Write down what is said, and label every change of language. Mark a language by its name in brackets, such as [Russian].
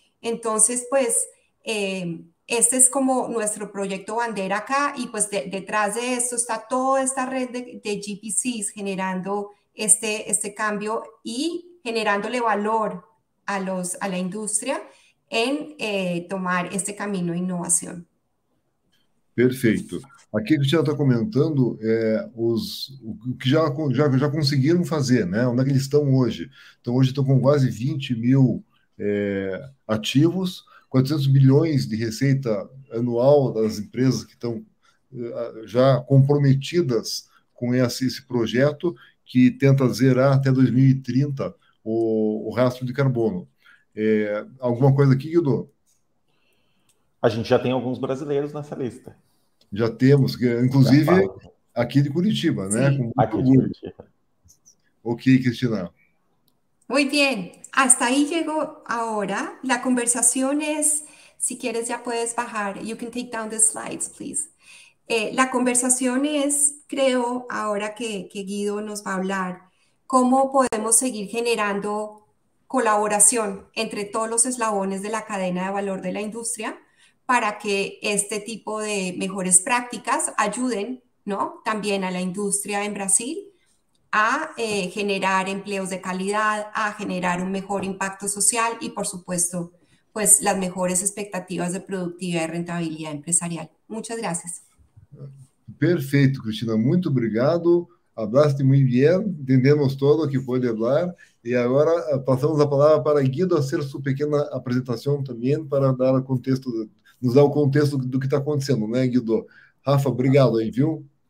[Spanish] Entonces, pues, este es como nuestro proyecto bandera acá y pues detrás de esto está toda esta red de GPCs generando este cambio y generándole valor a la [Portuguese] indústria em tomar este caminho de inovação. Perfeito. Aqui a Cristina está comentando o que já conseguiram fazer, né? Onde é que eles estão hoje? Então, hoje estão com quase 20,000 ativos, 400 bilhões de receita anual das empresas que estão já comprometidas com esse projeto, que tenta zerar até 2030 o rastro de carbono. Alguma coisa aqui, Guido? A gente já tem alguns brasileiros nessa lista. Já temos, inclusive aqui de Curitiba, né? Aqui de Curitiba. Ok, Cristina. [Spanish] Muy bien, hasta ahí llegó ahora. La conversación es, si quieres ya puedes bajar. [English] You can take down the slides, please. [Spanish] La conversación es, creo, ahora que Guido nos va a hablar, cómo podemos seguir generando colaboración entre todos los eslabones de la cadena de valor de la industria para que este tipo de mejores prácticas ayuden, ¿no?, también a la industria en Brasil a generar empleos de calidad, a generar un mejor impacto social y, por supuesto, pues las mejores expectativas de productividad y rentabilidad empresarial. Muchas gracias. [Portuguese] Perfeito, Cristina. Muito obrigado. [Spanish] Hablaste [Portuguese] muito bem, entendemos todo o que pode falar. E agora passamos a palavra para Guido fazer sua pequena apresentação também para dar o contexto, nos dar o contexto do que está acontecendo, né, Guido? Rafa, obrigado aí, viu?